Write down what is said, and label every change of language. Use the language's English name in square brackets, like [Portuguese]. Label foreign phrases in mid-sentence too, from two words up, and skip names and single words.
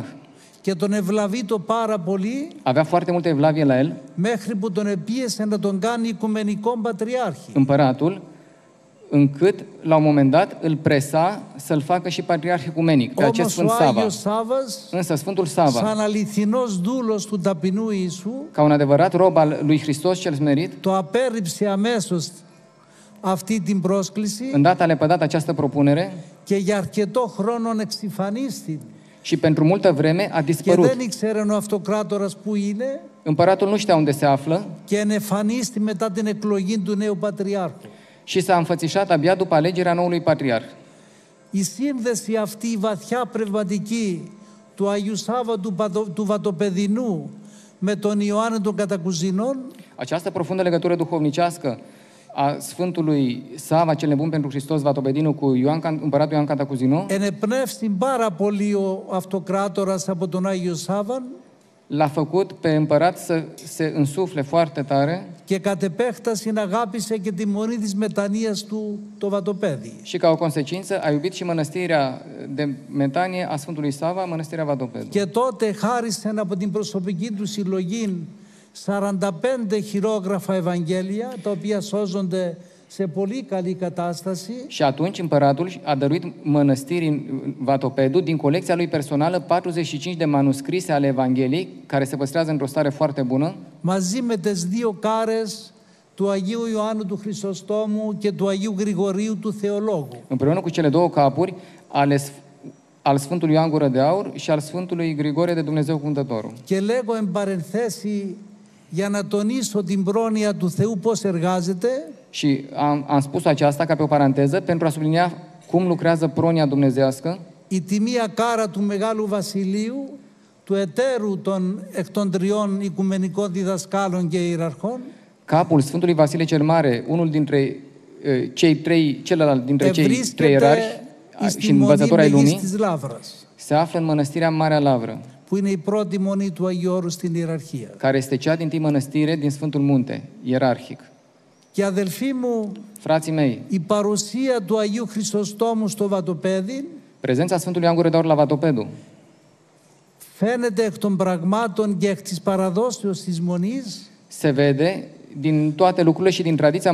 [Greek] Και τον ευλαβείτο πάρα πολύ, [Romanian] Avea foarte multă evlavie la el, [Greek] μέχρι που τον επίεσε να τον κάνει οικουμενικό πατριάρχη. [Romanian] împăratul, încât, la un moment dat, îl presa să-l facă și patriarh ecumenic, pe acest [Greek] Όμως [Romanian] Sfânt [Greek] ο [Romanian] Sava. [Greek] Άγιος Σάββας, [Romanian] Însă Sfântul Sava, [Greek] σαν αληθινός δούλος του ταπεινού Ιησού, [Romanian] ca un adevărat rob al lui Hristos cel smerit, [Greek] το απέρριψε αμέσως αυτή την πρόσκληση [Romanian] îndată a lepădat această propunere [Greek] και για αρκετό χρόνο εξυφανίστη. [Romanian] și pentru multă vreme a [Greek] Και [Romanian] dispărut. [Greek] δεν ήξερε ο αυτοκράτορας που είναι [Romanian] Împăratul nu știa unde se află [Greek] και ενεφανίστη μετά την εκλογή του νέου Πατριάρχου. [Romanian] și s-a înfățișat abia după alegerea noului patriarh. [Greek] Η σύνδεση αυτή η βαθιά πνευματική του Αγίου Σάββα του Βατοπεδινού με τον Ιωάννη των Κατακουζινών [Romanian] Această profundă legătură duhovnicească a Sfântului Sava cel nebun pentru Hristos Vatopedinu cu împăratul Ioan Cantacuzino [Greek] ενεπνεύστην πάρα πολύ ο αυτοκράτορας από τον Άγιο Σάββαν [Romanian] l-a făcut pe împărat să se însufle foarte tare [Greek] και κατ' επέκταση αγάπησε και τη μονή της μετανοίας του το Βατοπέδι. [Romanian] și ca o consecință a iubit și mănăstirea de metanie a Sfântului Sava, mănăstirea Vatopedu. [Greek] Και τότε χάρισαν από την προσωπική του συλλογή 45 χειρόγραφα Ευαγγέλια, τα οποία σώζονται σε πολύ καλή κατάσταση. [Romanian] Și atunci împăratul a dăruit mănăstirii Vatopedu din colecția lui personală 45 de manuscrise ale Evangheliei, care se păstrează într-o stare foarte bună, [Greek] μαζί με τις δύο κάρες του Αγίου Ιωάννου του Χρυσοστόμου και του Αγίου Γρηγορίου του Θεολόγου. [Romanian] împreună cu cele două capuri al Sfântului Ioan Gură de Aur și al Sfântului Grigore de Dumnezeu Cuvântătorul. [Greek] Και λέγω εν παρενθέσει για να τονίσω την πρόνοια του Θεού πώς εργάζεται. [Romanian] Și am spus aceasta ca pe o paranteză pentru a sublinia cum lucrează pronia dumnezească. [Greek] Η τιμία κάρα του Μεγάλου Βασιλείου, του εταίρου των εκ των τριών οικουμενικών διδασκάλων και ιεραρχών, [Romanian] capul Sfântului Vasile cel Mare, unul dintre celălalt dintre cei trei ierarhi și învățători ai lumii, se află în mănăstirea Marea Lavră, [Greek] που είναι η πρώτη μονή του Αγίου Όρου στην ιεραρχία. [Romanian] care este cea dintâi mănăstire din Sfântul Munte, ierarhic. [Greek] Και αδελφοί μου, [Romanian] Frații mei, [Greek] η παρουσία του Αγίου Χρυσοστόμου στο Βατοπέδι [Romanian] prezența Sfântului Ioan Gură de Aur la Vatopedu [Greek] φαίνεται εκ των πραγμάτων και εκ της παραδόσεως της Μονής [Romanian] se vede din toate lucrurile și din tradiția